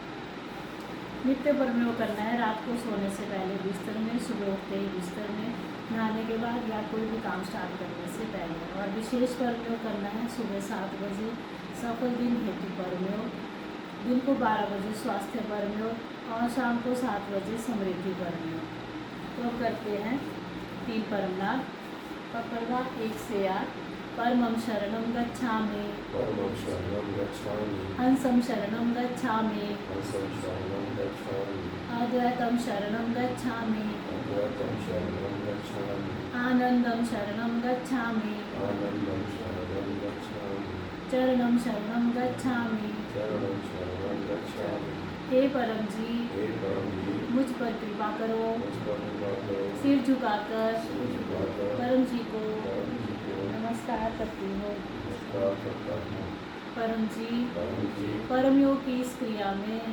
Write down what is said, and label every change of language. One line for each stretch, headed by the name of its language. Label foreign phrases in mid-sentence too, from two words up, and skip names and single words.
Hindi: नित्य परमयोग करना है रात को सोने से पहले बिस्तर में, सुबह उठते ही बिस्तर में, नहाने के बाद या कोई भी काम स्टार्ट करने से पहले। और विशेष परमयोग करना है सुबह 7 बजे सफल दिन हेतु परमयोग, दिन को 12 बजे स्वास्थ्य परमयोग और शाम को 7 बजे समृद्धि परमयोग। तो अब करते हैं 3 परमनाथ। पकड़वा 1 से 8।
Sanskrit: परमं शरणं गच्छामि, परमं शरणं गच्छामि, हंसं शरणं गच्छामि, हंसं शरणं गच्छामि, अद्वैतं शरणं गच्छामि, अद्वैतं शरणं गच्छामि, आनंदं शरणं गच्छामि, आनन्दं शरणं गच्छामि, चरणं शरणं गच्छामि। चरणं शरणं गच्छामि।
Hindi: हे परम जी, हे परम जी, मुझ पर कृपा करो। मुझ पर कृपा करो। सिर झुकाकर सिर झुकाकर परम जी को परम जी को नमस्कार करती हूँ। नमस्कार करता हूँ। परम जी, परम जी, परम योग की इस क्रिया में